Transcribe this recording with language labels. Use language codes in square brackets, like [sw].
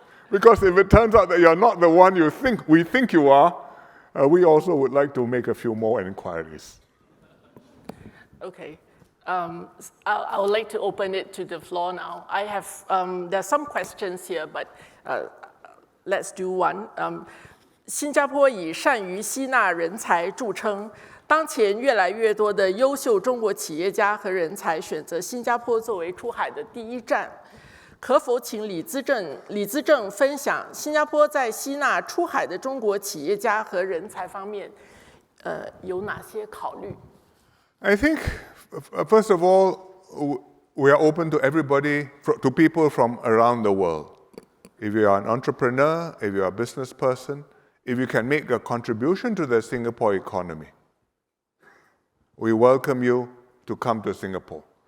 [en] Because if it turns out that you're not the one we think you are, we also would like to make a few more inquiries. Okay. I would like to open it to the floor now. I have, there's some questions here, but let's do one. [zh] 新加坡以善于吸纳人才著称，当前越来越多的优秀中国企业家和人才选择新加坡作为出海的第一站。可否请李资正分享新加坡在吸纳出海的中国企业家和人才方面，有哪些考虑？ [en] I think, first of all, we are open to everybody, to people from around the world. If you are an entrepreneur, if you are a business person, if you can make a contribution to the Singapore economy, we welcome you to come to Singapore.